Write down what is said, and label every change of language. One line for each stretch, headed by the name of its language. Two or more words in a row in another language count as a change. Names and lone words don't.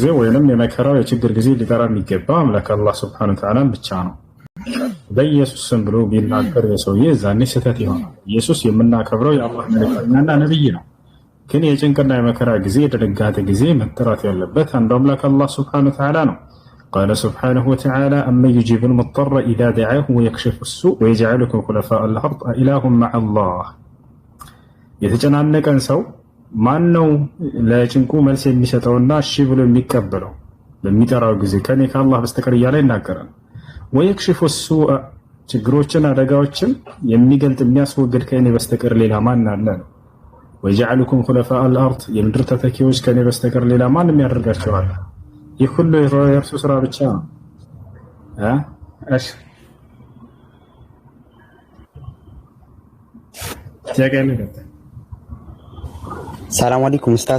Amharic: ወይንም የመከራው የችግር ጊዜ ሊጠራ የሚገባ አምላክ አላህ
Arabic: سبحانه وتعالى
Amharic: ብቻ ነው። በኢየሱስ ስም ብሎ ቢናገር የሰውዬ ዛኔ ስህተት ይሆናል። ኢየሱስ የምናከብረው የአላህ መልእክተኛና ነብይ ነው። ግን የጭንቅና የመከራ ጊዜ የድንጋጤ ጊዜ መጠራት ያለበት አንዱ አምላክ አላህ
Arabic: سبحانه وتعالى
Amharic: ነው።
Arabic: قال سبحانه وتعالى أمن يجيب المضطر إذا دعاه ويكشف السوء ويجعلكم خلفاء الأرض أإله مع الله.
Amharic: የተጨናነቀን ሰው ማን ነው ለጭንቁ መልስ የሚሰጠውና እሺ ብሎ የሚቀበለው በሚጠራው ጊዜ ከኔ ከአላህ በስተቀር እያለ ይናገራል።
Arabic: ويكشف السوء
Amharic: ችግሮችን አደጋዎችን የሚገልጥ የሚያስወግድ ከኔ በስተቀር ሌላ ማን አለ ነው።
Arabic: ويجعلكم خلفاء الأرض
Amharic: የምድር ተተኪዎች ከኔ በስተቀር ሌላ ማንም ያደርጋቸዋል። ይህ ሁሉ የእርሱ ስራ ብቻ ነው። እሺ
Arabic: سلام عليكم أستاذ።